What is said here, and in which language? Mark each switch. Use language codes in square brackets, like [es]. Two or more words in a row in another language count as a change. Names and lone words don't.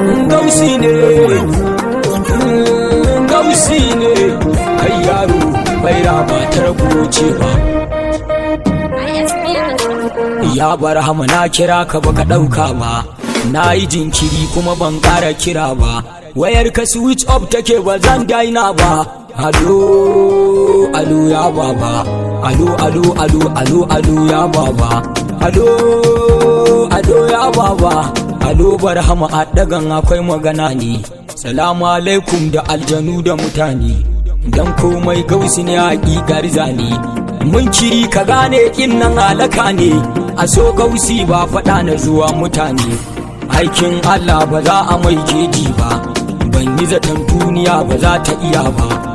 [ha] Gausi ne, gausi ne, kai yaro, bai raba ta rago ce ba. Ya Barhama, na kira ka baka ɗauka ba, na yi jinkiri kuma ban ƙara kira ba. Wayar ka [en] switch off [ha] take ba zan daina ba. Alo, alo ya baba. Alo, alo, alo, alo, alo ya baba. Alo, alo ya baba. Alo Barhama a dagan akwai magana ne. [ar] السلام عليكم [ha] da aljanu da mutane. Dan komai gausi ne hakikar zane. Mun kiri ka gane kin nan halaka ne. A so gausi ba faɗa na zuwa mutane. Aikin Allah ba za a mai keji ba, ban yi zaton duniya ba za ta iya ba.